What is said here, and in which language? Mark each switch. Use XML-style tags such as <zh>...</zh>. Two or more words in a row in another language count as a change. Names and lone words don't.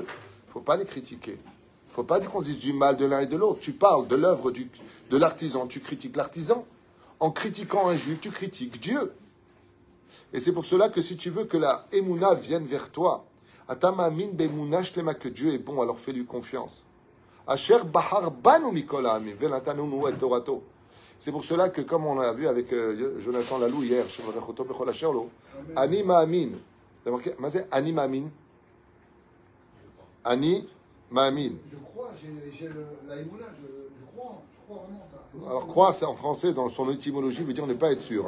<fr>Il ne faut pas les critiquer. Il ne faut pas dire qu'on dise du mal de l'un et de l'autre. Tu parles de l'œuvre de l'artisan, tu critiques l'artisan. En critiquant un juif, tu critiques Dieu. Et c'est pour cela que si tu veux que la Emouna vienne vers toi,</fr> <he>אתה מאמין באמונה שלמה,</he> <fr>que Dieu est bon, alors fais-lui confiance.</fr> <he>אשר בחר בנו מכל העמים ונתן לנו את תורתו.</he> <fr>C'est pour cela que, comme on l'a vu avec Jonathan Lalou hier,</fr> <he>אני מאמין.</he> <fr>T'as marqué?</fr> <he>אני מאמין. אני מאמין.</he> <fr>Je crois, j'ai la Emouna, je crois vraiment ça. Alors, croire, c'est en français, dans son étymologie, veut dire ne pas être sûr.</fr>